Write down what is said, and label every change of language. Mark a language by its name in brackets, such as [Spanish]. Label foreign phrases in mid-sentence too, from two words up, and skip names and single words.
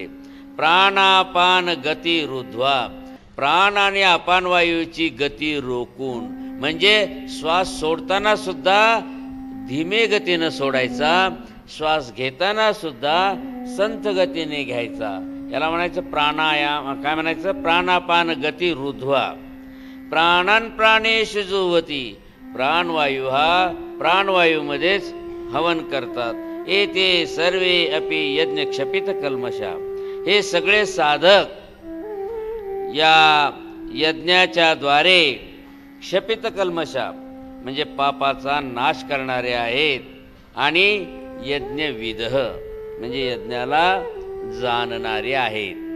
[Sanskrit] प्राणापान गती रुध्वा [Marathi] प्राण आणि अपान वायूची गती रोखून, म्हणजे श्वास सोडताना सुद्धा धीमे गतीनं सोडायचा, श्वास घेताना सुद्धा संथ गतीने घ्यायचा. याला म्हणायचं प्राणायाम. काय म्हणायचं, [Sanskrit] प्राणापान गती रुध्वा. प्राणान प्राणेषु जुह्वति [Marathi] प्राणवायू हा प्राणवायूमध्येच हवन करतात. [Sanskrit] एते सर्वे अपि यज्ञ क्षपित कल्मषा. [Marathi] हे सगळे साधक या यज्ञाच्या द्वारे [Sanskrit] क्षपित कल्मषा [Marathi] म्हणजे पापाचा नाश करणारे आहेत. आणि यज्ञविद म्हणजे यज्ञाला जाणणारे आहेत.